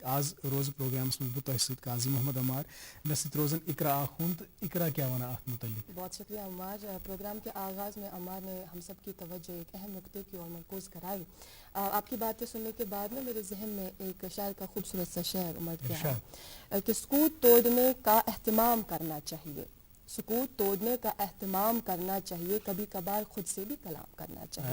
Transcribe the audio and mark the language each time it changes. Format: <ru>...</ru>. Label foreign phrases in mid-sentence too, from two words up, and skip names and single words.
<ks>आज रोज प्रोग्रामस में बह सत काजी मोहम्मद अमार, मे सत रोजन इकरा आखुन। तो इकरा क्या वना अत मुतल्लिक?</ks> <ur>بہت شکریہ عمار. پروگرام کے آغاز میں عمار نے ہم سب کی توجہ ایک اہم نکتے کی اور مرکوز کرائی. آپ کی باتیں سننے کے بعد نا میرے ذہن میں ایک شاعر کا خوبصورت سا شعر امڈ کے آیا کہ سکوت توڑنے کا اہتمام کرنا چاہیے، سکوت توڑنے کا اہتمام کرنا چاہیے، کبھی کبھار خود سے بھی کلام کرنا چاہیے.</ur>